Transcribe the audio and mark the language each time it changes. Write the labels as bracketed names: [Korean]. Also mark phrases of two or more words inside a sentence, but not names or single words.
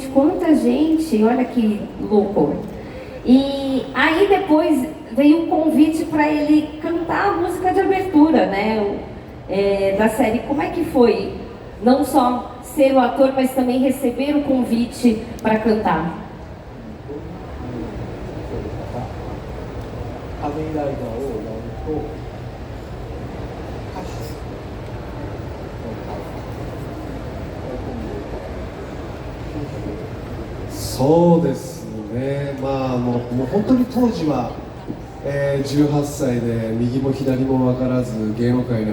[Portuguese] Quanta gente! Olha que louco! E aí depois veio um convite para ele cantar a música de abertura, né? Da série. Como é que foi? Não só ser o ator, mas também receber o convite para cantar. Oh, [Japanese] そうですね、まあもう本当に当時は、18歳で右も左も分からず芸能界に